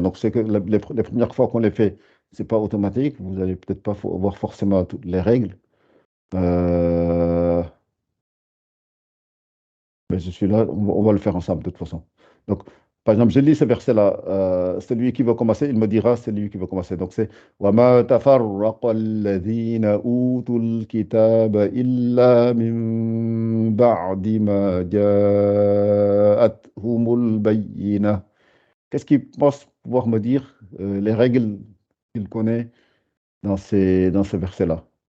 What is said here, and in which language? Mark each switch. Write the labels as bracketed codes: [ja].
[fr] Donc, c'est que les premières fois qu'on les fait, c'est pas automatique. Vous allez peut-être pas voir forcément toutes les règles. Euh, mais je suis là, on va le faire ensemble de toute façon. Donc, par exemple, je lis ce verset-là. Celui qui va commencer, il me dira, c'est lui qui va commencer. Donc, c'est [ar] وَمَا تَفَرَّقَ الَّذِينَ أُوتُوا الْكِتَابَ إِلَّا مِن بَعْدِ مَا جَاءَتْهُمُ الْبَيِّنَةُ. [fr] Qu'est-ce qu'il pense pouvoir me dire, les règles qu'il connaît dans ce verset-là?